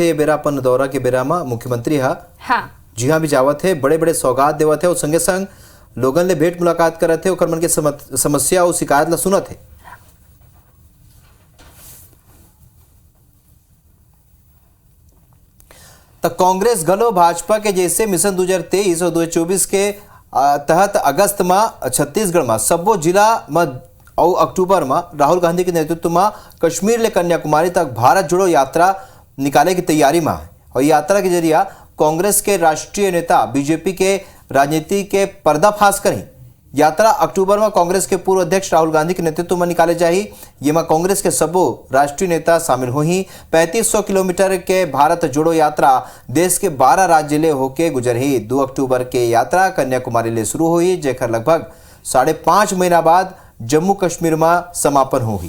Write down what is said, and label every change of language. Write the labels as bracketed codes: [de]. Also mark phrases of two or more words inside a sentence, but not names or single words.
[hne] ये बेरा अपन दौरा के बेरा में मुख्यमंत्री जी हाँ भी जावत है, बड़े बड़े सौगात देवत है और संगे संग लोगन ले भेंट मुलाकात करत है और मन के समस्या और शिकायत ला सुनत है। तो कांग्रेस गलो भाजपा के जैसे मिशन 2023 और 2024 के तहत अगस्त में छत्तीसगढ़ में सबो जिला में और अक्टूबर में राहुल गांधी के नेतृत्व में कश्मीर ले कन्याकुमारी तक भारत जोड़ो यात्रा निकाले की तैयारी में है। और यात्रा के जरिए कांग्रेस के राष्ट्रीय नेता बीजेपी के राजनीति के पर्दाफाश करें। यात्रा अक्टूबर में कांग्रेस के पूर्व अध्यक्ष राहुल गांधी के नेतृत्व में निकाले जाही। ये में कांग्रेस के सबो राष्ट्रीय नेता शामिल हुई। 3500 किलोमीटर के भारत जोड़ो यात्रा देश के 12 राज्य ले होके गुजरही। 2 अक्टूबर के यात्रा कन्याकुमारी ले शुरू हुई, जेकर लगभग 5.5 महीना बाद जम्मू कश्मीर में समापन होगी।